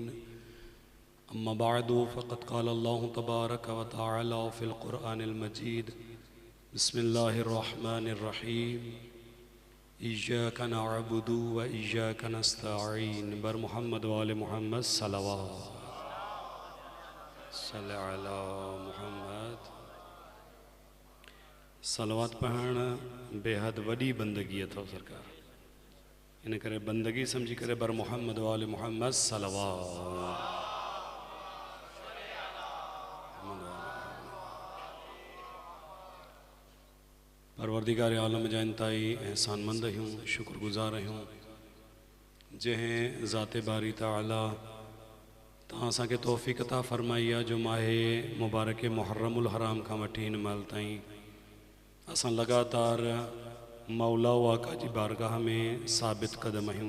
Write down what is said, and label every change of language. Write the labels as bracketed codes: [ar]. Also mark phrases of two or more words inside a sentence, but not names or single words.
[ar] أما بعد فقد قال الله تبارك وتعالى في القرآن المجيد. بسم الله الرحمن الرحيم إياك نعبد وإياك نستعين. بر محمد و آل محمد صلى الله على محمد. [sd] सलवात पढ़ण बेहद वॾी बंदगी अथव सरकार, इन करे बंदगी समझी करे [ar] بر محمد و آل محمد صلى الله. [sd] परवरदिगार आलम जा इंतहाई एहसानमंद आहियूं, शुक्रगुज़ार आहियूं, जंहिं ज़ाते बारी ताला तव्हां असांखे तौफ़ीक़ अता फ़रमाई आहे जो माहे मुबारक मुहर्रमुल हराम खां वठी हिन महिल ताईं असां लगातार मौला वाका जी बारगाह में साबित क़दम आहियूं।